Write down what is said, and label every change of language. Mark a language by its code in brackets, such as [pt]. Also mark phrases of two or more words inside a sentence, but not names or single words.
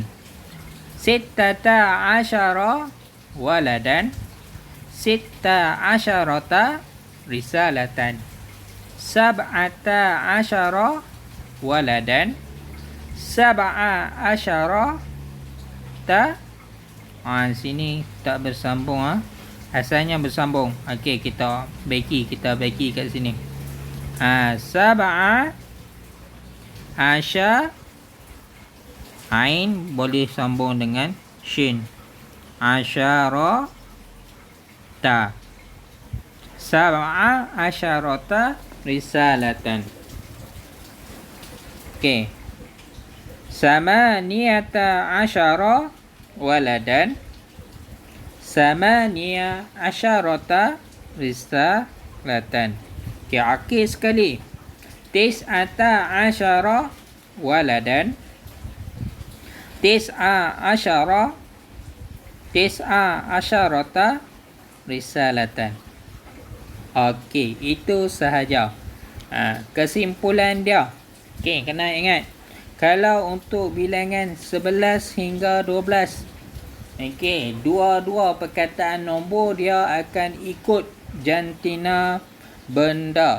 [ar] ستة عشر ولدا. ست عشرة رسالة. سبعة عشر ولدا. سبع عشر [ms] sini tak bersambung asalnya bersambung. Okey, kita bagi kat sini. [ar] سبع عش [ms] ain boleh sambung dengan shin. [ar] عشر تاء. سبع عشرة رسالة. [ms] Okey. [ar] ثمانية عشر ولدا. ثماني عشرة رسالة. [ms] Okey, akhir sekali. [ar] تسعة عشر ولدا. تسع عشرة رسالة. [ms] Okey, itu sahaja. Kesimpulan dia. Okey, kena ingat. Kalau untuk bilangan 11 hingga 12, okey, dua-dua perkataan nombor dia akan ikut jantina benda.